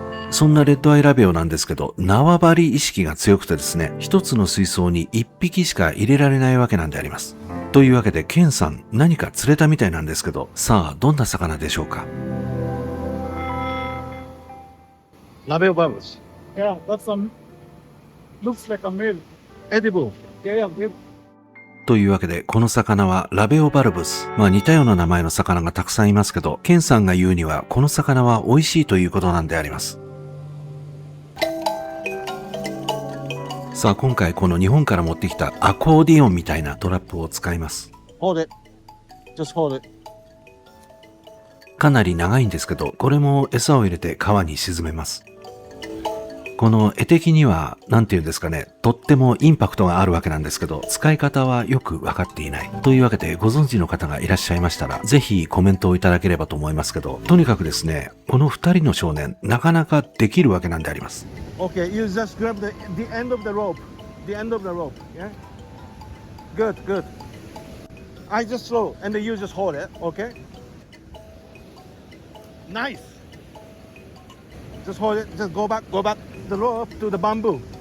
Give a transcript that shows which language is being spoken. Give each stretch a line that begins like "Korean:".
Japanese: そんなレッドアイラベオなんですけど、縄張り意識が強くてですね、一つの水槽に1匹しか入れられないわけなんであります。というわけでケンさん何か釣れたみたいなんですけど、さあどんな魚でしょうか。ラベオバブス。
English: Yeah, that's looks like a male. Edible. Yeah, yeah.
Japanese: というわけでこの魚はラベオバルブス。似たような名前の魚がたくさんいますけど、ケンさんが言うにはこの魚は美味しいということなんであります。さあ今回この日本から持ってきたアコーディオンみたいなトラップを使います。
English: Hold it. Just hold it.
Japanese: かなり長いんですけど、これも餌を入れて川に沈めます。この絵的には何て言うんですかね、とってもインパクトがあるわけなんですけど、使い方はよく分かっていないというわけで、ご存知の方がいらっしゃいましたらぜひコメントをいただければと思いますけど、とにかくですね、この2人の少年なかなかできるわけなんであります。
English: Okay, you just grab the end of the rope. The end of the rope. Yeah. Good, good. I just throw, and then you just hold it. Okay. Nice. Just hold it. Just go back the rope to the bamboo.